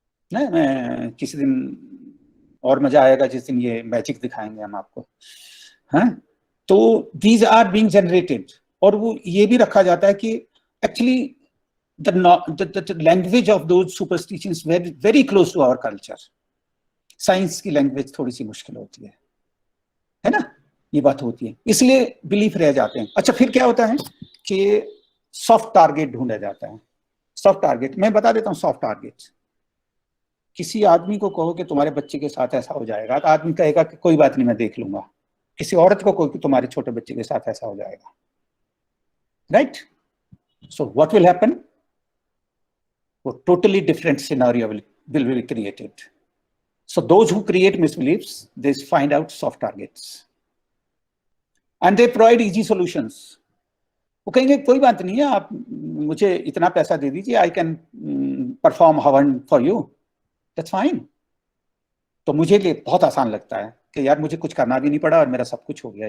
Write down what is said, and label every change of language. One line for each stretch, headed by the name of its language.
Hindi: मैं किसी दिन और मजा आएगा जिस दिन ये मैजिक दिखाएंगे हम आपको.
English: हाँ, तो these are being generated.
Hindi: और वो ये भी रखा जाता है कि actually
English: the language of those superstitions very close to our culture.
Hindi: Science की लैंग्वेज थोड़ी सी मुश्किल होती है ना. ये बात होती है, इसलिए बिलीफ रह जाते हैं. अच्छा, फिर क्या होता है कि सॉफ्ट टारगेट ढूंढा जाता है. सॉफ्ट टारगेट मैं बता देता हूँ. सॉफ्ट टारगेट, किसी आदमी को कहो कि तुम्हारे बच्चे के साथ ऐसा हो जाएगा, तो आदमी कहेगा कि कोई बात नहीं, मैं देख लूंगा. किसी औरत को कहो कि तुम्हारे छोटे बच्चे के साथ ऐसा हो जाएगा, right.
English: So what will happen? Totally different scenario will be created. So those who create misbeliefs, they find out soft targets. And they provide easy solutions.
Hindi: वो कहेंगे कोई बात नहीं है, आप मुझे इतना पैसा दे दीजिए,
English: I can perform havan for you, that's fine.
Hindi: तो मुझे लिए बहुत आसान लगता है कि यार मुझे कुछ करना भी नहीं पड़ा और मेरा सब कुछ हो गया।